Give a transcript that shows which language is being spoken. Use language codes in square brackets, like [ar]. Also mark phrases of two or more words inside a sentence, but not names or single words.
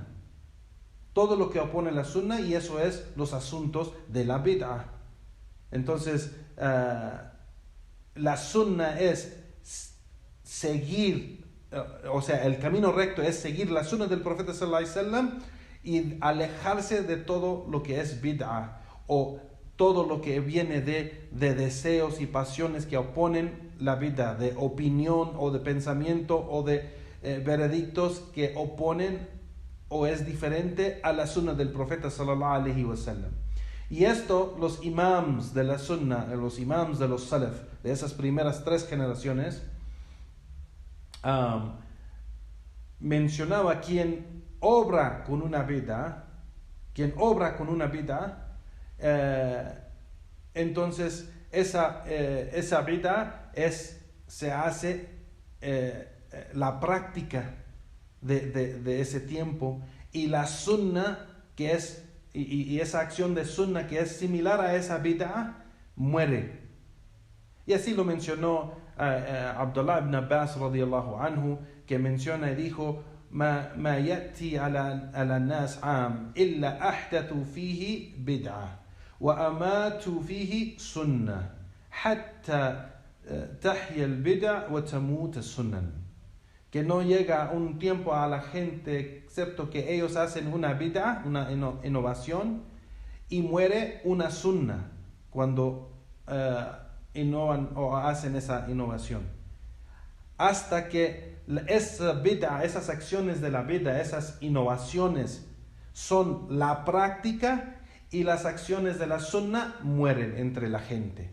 [es] Todo lo que opone la sunna, y eso es los asuntos de la bid'ah. Entonces, la sunna es seguir, o sea, el camino recto es seguir la sunna del profeta [ar] صلى الله عليه وسلم [es] y alejarse de todo lo que es bid'ah o todo lo que viene de deseos y pasiones que oponen la vida, de opinión o de pensamiento o de veredictos que oponen o es diferente a la sunna del profeta [ar] صلى الله عليه وسلم. [es] Y esto los imams de la sunna, los imams de los salaf, de esas primeras 3 generaciones, mencionaba quien obra con una bid'ah, entonces esa bid'ah se hace la práctica de ese tiempo, y la sunna que es y esa acción de sunna que es similar a esa bid'ah muere. Y así lo mencionó Abdullah ibn Abbas [ar] رضي الله عنه, [es] que menciona y dijo: [ar] ما يأتي على الناس عام إلا أحدثوا فيه بدعة وأماتوا فيه سنة حتى تحيا البدع وتموت السنن. [es] Que no llega un tiempo a la gente excepto que ellos hacen una bid'ah, una innovación, y muere una sunna cuando innovan o hacen esa innovación. Hasta que esa bid'ah, esas acciones de la bid'ah, esas innovaciones son la práctica, y las acciones de la sunna mueren entre la gente.